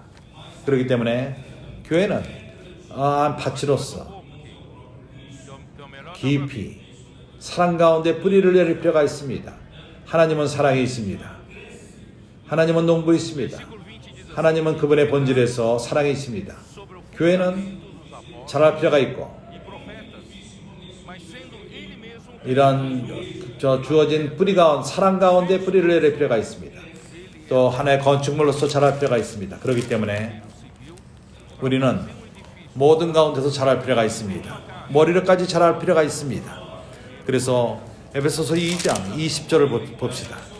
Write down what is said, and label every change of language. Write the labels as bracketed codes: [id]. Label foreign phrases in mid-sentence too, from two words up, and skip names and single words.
[ko] 그렇기 때문에 교회는 밭으로서 깊이 사랑 가운데 뿌리를 내릴 필요가 있습니다. 하나님은 사랑이 있습니다. 하나님은 농부이십니다. 하나님은 그분의 본질에서 사랑이 있습니다. 교회는 자랄 필요가 있고 [pt] e profetas, mas sendo ele mesmo [ko] 이런 주어진 뿌리 가운데 사랑 가운데 뿌리를 내릴 필요가 있습니다. 또 하나의 건축물로서 자랄 필요가 있습니다. 그렇기 때문에 우리는 모든 가운데서 자랄 필요가 있습니다. 머리로까지 자랄 필요가 있습니다. 그래서 에베소서 2장 20절을 봅시다.